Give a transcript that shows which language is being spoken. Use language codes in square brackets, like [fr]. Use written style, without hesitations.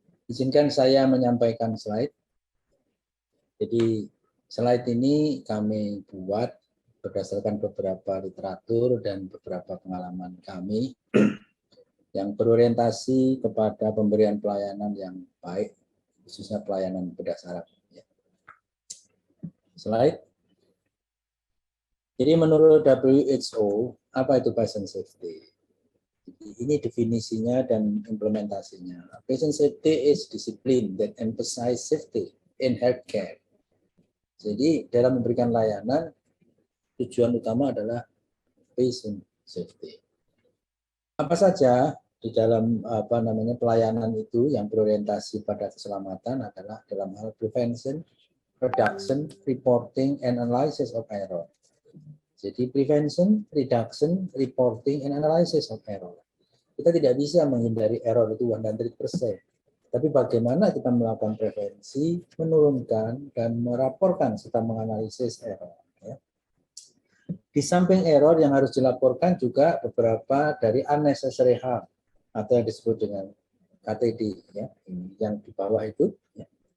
[id] Izinkan saya menyampaikan slide. Jadi slide ini kami buat berdasarkan beberapa literatur dan beberapa pengalaman kami yang berorientasi kepada pemberian pelayanan yang baik, khususnya pelayanan bedah saraf. Slide. Jadi menurut WHO, apa itu patient safety? Ini definisinya dan implementasinya. [en] Patient safety is discipline that emphasize safety in healthcare. [id] Jadi dalam memberikan layanan, tujuan utama adalah patient safety. Apa saja di dalam pelayanan itu yang berorientasi pada keselamatan adalah dalam hal [en] prevention, reduction, reporting, and analysis of error. [id] Jadi [en] prevention, reduction, reporting, and analysis of error. [id] Kita tidak bisa menghindari error itu 100%. Tapi bagaimana kita melakukan prevensi, menurunkan, dan melaporkan serta menganalisis error. Ya. Di samping error yang harus dilaporkan juga beberapa dari unnecessary harm atau yang disebut dengan KTD, ya, yang di bawah itu. Ya.